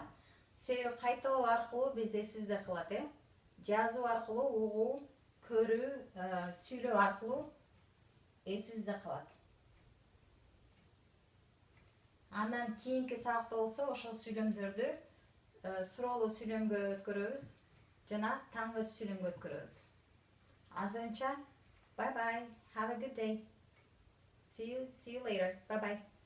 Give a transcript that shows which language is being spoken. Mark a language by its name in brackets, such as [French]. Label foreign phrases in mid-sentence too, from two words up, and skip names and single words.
[Kyrgyz] Себеби кайталоо аркылуу биз эсибизде калат, Жазуу аркылуу, угуу, көрүү, сүйлөө аркылуу эсибизде калат. Андан кийинки сабакта болсо ошол сүйлөмдөрдү суроолуу сүйлөмгө өткөрөбүз жана таңгы сүйлөмгө өткөрөбүз. Азырынча, [English] bye bye, have a good day. See you later. Bye bye.